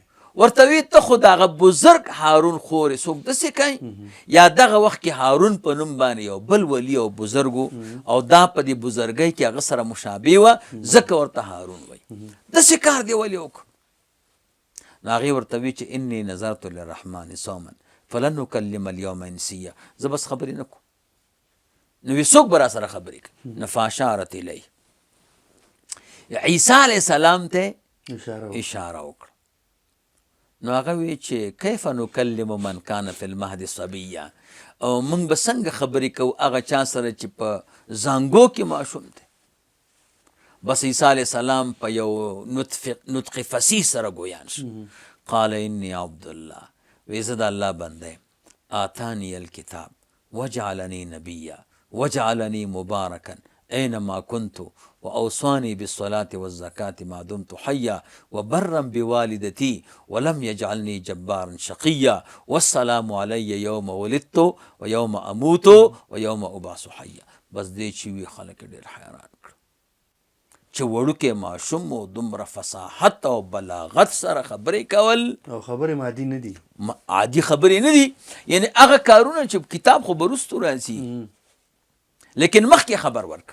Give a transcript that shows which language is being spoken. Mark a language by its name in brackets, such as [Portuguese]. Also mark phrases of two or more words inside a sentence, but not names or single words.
[Pashto] ورته وی ته خو دغه بزرګ هارون خورې څوک داسې کوي یا دغه وخت کې هارون په نوم باندې یو بل ولی او بزرګ او دا په دې بزرګۍ کې هغه سره مشابه وه ځکه ورته هارون وایي. داسې کار دې ولې وکړو؟ نو هغې ورته وی چې [Arabic] انی نظرت للرحمن صوما فلن اکلم اليوم انسیا. [Pashto] زه بس خبرې نه کوم. نو وی څوک به را سره خبرې کوي؟ نو [Arabic] فاشارت الیه [Pashto] عیسی علیه السلام ته اشاره وکړه. نو هغه وی چې [Arabic] کیف نکلم من کان فی المهد صبیا [Pashto] او موږ به څنګه خبرې کوو هغه چا سره چې په زانګو کې ماشوم دی. بس عیسی علیه السلام په یو نطق فصیح سره ګویان شو. [Arabic] قال انی عبدالله [Pashto] وی زه د الله بنده [Arabic] آتانی الکتاب وجعلنی نبیا وجعلنی مبارکا اینما کنت واوصانی بالصلاة والزکاة ما دمت حیا وبرا بوالدتی ولم یجعلنی جبارا شقیا والسلام علی یوم ولدت ویوم اموت ویوم ابعث حیا. [Pashto] بس دې چې وی خلک ډېر حیران کړ چې وړوکی ماشوم و دومره فصاحت او بلاغت سره خبرې کول او خبرې عادي نه دي. عادي خبرې نه دي. یعنې هغه کارونه چې کتاب خو به وروستو راځي لیکن مخکې خبر ورک.